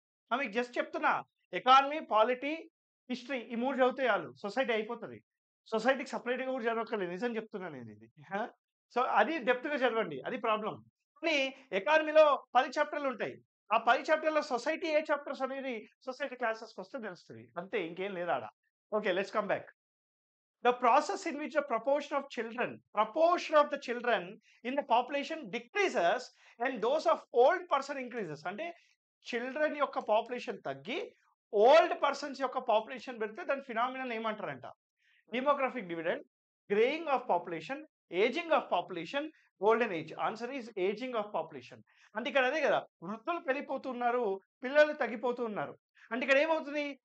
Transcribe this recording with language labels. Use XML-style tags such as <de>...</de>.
<te>మీకు జస్ట్ చెప్తున్నా, economy, polity, history ఈ 3 చదివితే చాలు, సొసైటీ అయిపోతుంది. సొసైటీకి సపరేట్గా కూడా చదవక్కర్లేదు, నిజం చెప్తున్నాను నేను ఇది. సో అది డెప్త్గా చదవండి, అది ప్రాబ్లం. కానీ ఎకానమీలో 10 చాప్టర్లు ఉంటాయి. ఆ 10 చాప్టర్లో సొసైటీ ఏ చాప్టర్స్ అనేది సొసైటీ క్లాసెస్కి వస్తే తెలుస్తుంది, అంతే, ఇంకేం లేదు ఆడ.</te> <en>Okay, let's come back. The process in which the proportion of the children in the population decreases and those of old person increases.</en> <te>అంటే చిల్డ్రన్ యొక్క పాపులేషన్ తగ్గి ఓల్డ్ పర్సన్స్ యొక్క పాపులేషన్ పెడితే దాని phenomenal ఏమంటారంట?</te> <en>Demographic dividend, greying of population, ageing of population, golden age. Answer is ageing of population.</en> <te>అంటే ఇక్కడ అదే కదా, వృద్ధులు పెరిగిపోతున్నారు, పిల్లలు తగ్గిపోతూ ఉన్నారు. అంటే ఇక్కడ ఏమవుతుంది?</te>